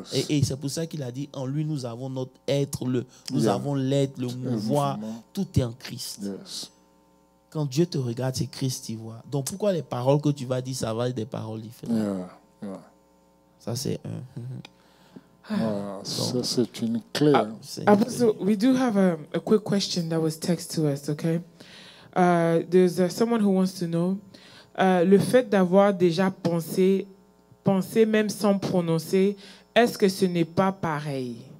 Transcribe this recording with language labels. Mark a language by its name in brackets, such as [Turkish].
[French] Et c'est pour ça qu'il a dit en lui nous avons notre être, nous avons l'être, le mouvoir, tout est en Christ. Quand Dieu te regarde, c'est Christ qui voit. Donc pourquoi les paroles que tu vas dire, ça va être des paroles différentes? Ça c'est ça c'est une clé. [English] So we do have a quick question that was texted to us, okay? There's someone who wants to know [French] le fait d'avoir déjà pensé penser même sans prononcer, est-ce que ce n'est pas pareil?